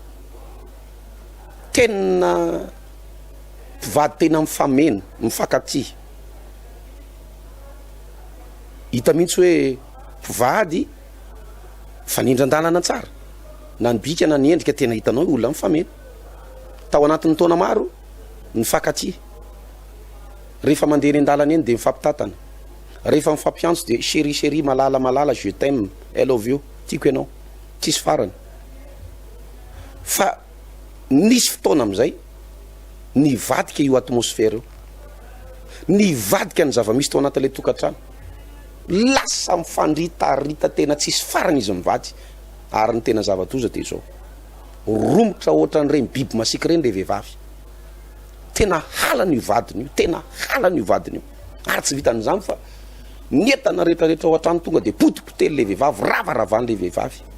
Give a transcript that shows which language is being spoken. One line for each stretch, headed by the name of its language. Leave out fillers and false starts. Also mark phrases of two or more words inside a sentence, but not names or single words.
Malagasy: tena mpivady tena mifamena mifankaty hita mihitsy hoe mpivady fanindran-dalana tsara na ny bika na ny endrika tena hitanao olona mifamena tao anatin'ny taona maro mifankaty rehefa mandeha eny an-dalana eny de mifampitatana rehefa mifampiantso de chéri malala
French: je t'aime
English: I love you
Malagasy: tiako ianao tsisy farany fa nisy fotoana am'izay nivadika io atmosfera io nivadika ny zava-misy tao anatin'le tokantrano lasa mifandritarita tena tsisy farany izy mivady ary ny tena zavatoza de zao romotra ohatran'ireny biby masiky reny le vehivavy tena halany io vadiny io tena halany io vadiny io ary tsy vitan'izany fa nientana rehetrarehetra ao an-trano tonga de potipotely le vehivavy ravaravany le vehivavy